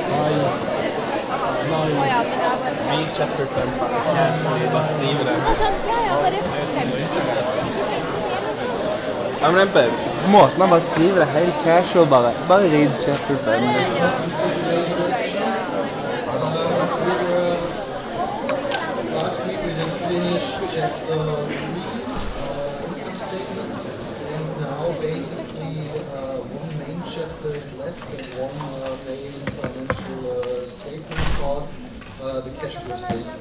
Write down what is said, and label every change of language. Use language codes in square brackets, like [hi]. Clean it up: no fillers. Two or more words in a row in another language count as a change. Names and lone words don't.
[en] Read chapter 5. [no] Bare skrive det. Ja, men det er måten han bare skriver det helt casual, bare [en] read chapter 5. Last week we did finish chapter 3, income statement, and now basically one main chapter is left and one main financial statement called the cash flow statement.